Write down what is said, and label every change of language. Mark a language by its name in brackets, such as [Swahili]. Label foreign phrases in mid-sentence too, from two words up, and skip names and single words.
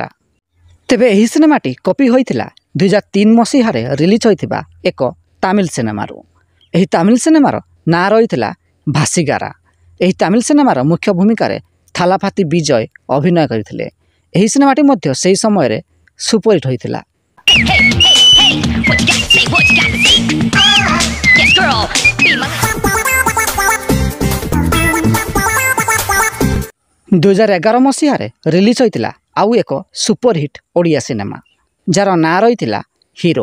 [Odia] ତେବେ ଏହି ସିନେମାଟି କପି ହୋଇଥିଲା 2003 ମସିହାରେ ରିଲିଜ୍ ହୋଇଥିବା ଏକ ତାମିଲ ସିନେମାରୁ। ଏହି ତାମିଲ ସିନେମାର ନାଁ ରହିଥିଲା ଭାସିଗାରା। ଏହି ତାମିଲ ସିନେମାର ମୁଖ୍ୟ ଭୂମିକାରେ ଥାଲାପାତି ବିଜୟ ଅଭିନୟ କରିଥିଲେ। ଏହି ସିନେମାଟି ମଧ୍ୟ ସେହି ସମୟରେ ସୁପରହିଟ୍ ହୋଇଥିଲା। [English] What you got to say, what you got to say? Yes, girl, be my [Odia] 2011 ମସିହାରେ ରିଲିଜ୍ ହୋଇଥିଲା ଆଉ ଏକ ସୁପରହିଟ୍ ଓଡ଼ିଆ ସିନେମା, ଯାହାର ନାଁ ରହିଥିଲା ହିରୋ।